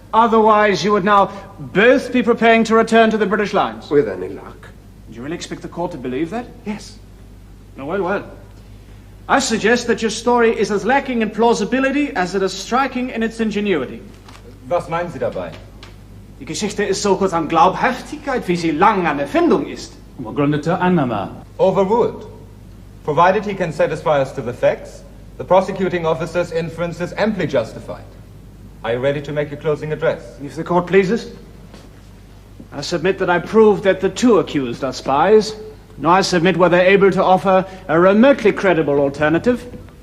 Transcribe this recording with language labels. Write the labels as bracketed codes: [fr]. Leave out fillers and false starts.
[en] Otherwise you would now both be preparing to return to the British lines. With any luck. Do you really expect the court to believe that? Yes. Oh, well. I suggest that your story is as lacking in plausibility as it is striking in its ingenuity. [de] Was meinen Sie dabei? Die Geschichte ist so kurz an Glaubhaftigkeit, wie sie lang an Erfindung ist. Begründete Annahme. [en] Overruled. Provided he can satisfy us to the facts, the prosecuting officer's inference is amply justified. Are you ready to make your closing address? If the court pleases. I submit that I proved that the two accused are spies. Now I submit were they able to offer a remotely credible alternative.